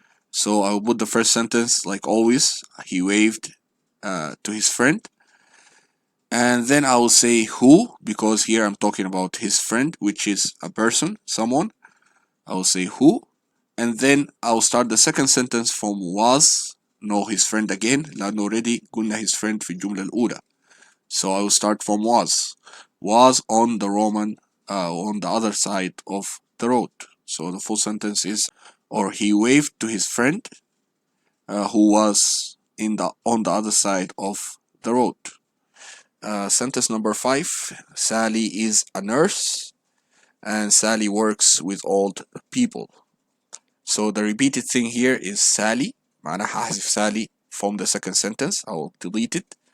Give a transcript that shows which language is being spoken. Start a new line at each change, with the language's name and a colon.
English: So I will put the first sentence like always. He waved to his friend. And then I will say who, because here I'm talking about his friend, which is a person, someone. I will say who. And then I'll start the second sentence from was. No, his friend again.
Arabic: لأنه already قلنا his friend في الجملة الأولى.
English: So I will start from was. Was on the on the other side of the road. So the full sentence is, or he waved to his friend who was on the other side of the road. Sentence number 5, Sally is a nurse and Sally works with old people. So the repeated thing here is Sally. معناها هحذف Sally from the second sentence. I'll delete it.